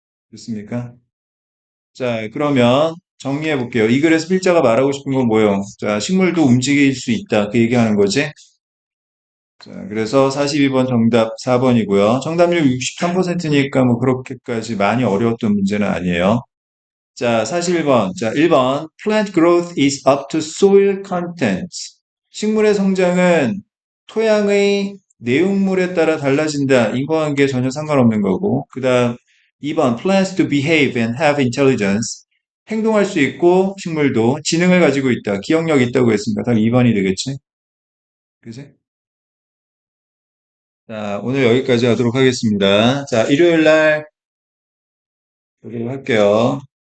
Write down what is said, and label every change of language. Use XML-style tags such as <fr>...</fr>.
<ko>좋습니까? 자, 그러면 정리해 볼게요. 이 글에서 필자가 말하고 싶은 건 뭐예요? 자, 식물도 움직일 수 있다. 그 얘기하는 거지. 자, 그래서 42번 정답 4번이고요. 정답률 63%니까 뭐 그렇게까지 많이 어려웠던 문제는 아니에요. 자, 41번. 자, 1번.</ko> <en>Plant growth is up to soil content.</en> <ko>식물의 성장은 토양의 내용물에 따라 달라진다. 인과관계에 전혀 상관없는 거고. 그 다음 2번.</ko> <en>Plants to behave and have intelligence.</en> <ko>행동할 수 있고 식물도 지능을 가지고 있다. 기억력이 있다고 했으니까 답 2번이 되겠지. 그지? 자, 오늘 여기까지 하도록 하겠습니다. 자, 일요일 날 여기로 할게요.</ko>